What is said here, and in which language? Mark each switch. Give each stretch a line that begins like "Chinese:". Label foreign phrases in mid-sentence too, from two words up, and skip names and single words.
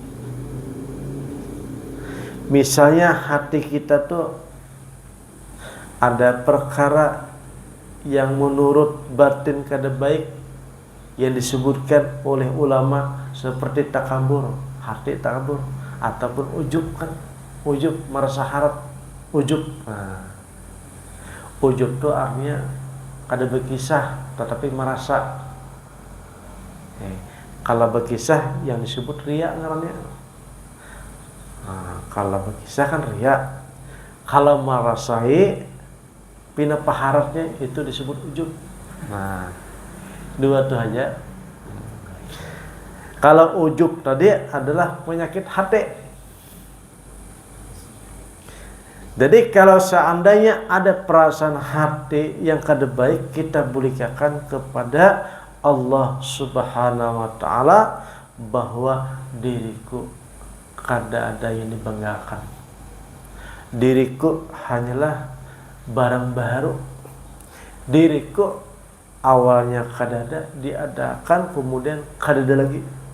Indonesian: Misalnya hati kita tuh ada perkara yang menurut batin kada baik yang disebutkan oleh ulama seperti takabur, hati takabur ataupun ujub kan, ujub merasa harap, ujub. Ujub tuh artinya kada berkisah tetapi merasa. Kalau berkisah yang disebut riya ngarannya. Kalau berkisah kan riya. Kalau merasai pina paharatnya itu disebut ujub. Nah, 2 tuh aja. Kalau ujub tadi adalah penyakit hati. Jadi kalau seandainya ada perasaan hati yang kada baik, kita bulikakan kepada Allah
Arabic: سبحانه وتعالى
Indonesian: bahwa diriku kada ada yang dibanggakan. Diriku hanyalah barang baru. Diriku awalnya kada ada, diadakan kemudian kada ada lagi.